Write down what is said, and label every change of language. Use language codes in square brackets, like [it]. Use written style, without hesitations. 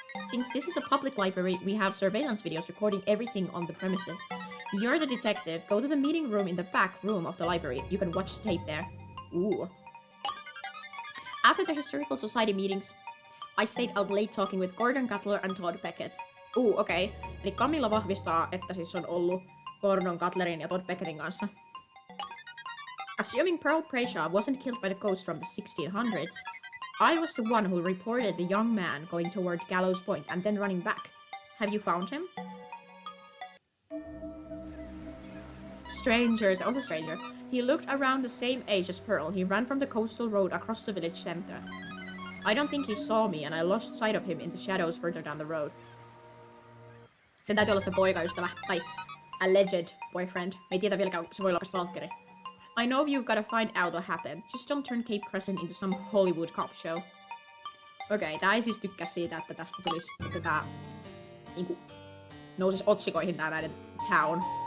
[en] Since this is a public library, we have surveillance videos recording everything on the premises. You're the detective. Go to the meeting room in the back room of the library. You can watch the tape there. Ooh. After the Historical Society meetings, I stayed out late talking with Gordon Cutler and Todd Beckett. Ooh, okei. Okay. [fi] Eli Camilla vahvistaa, että siis on ollut Gordon Cutlerin ja Todd Beckettin kanssa. [en] Assuming Pearl Brayshaw wasn't killed by the ghost from the 1600s, I was the one who reported the young man going toward Gallows Point and then running back. Have you found him? Strangers, also stranger. He looked around the same age as Pearl. He ran from the coastal road across the village center. I don't think he saw me and I lost sight of him in the shadows further down the road. [fi] Sen täytyy olla se poikaystävä, tai [en] alleged boyfriend. [fi] Me ei tiedä vieläkään, se voi olla stalkeri. [en] I know you've gotta find out what happened. Just don't turn Cape Crescent into some Hollywood cop show. [fi] Okei, tää ei siis tykkää siitä, että tästä tulisi, että tää niinku nousis otsikoihin tää näiden town.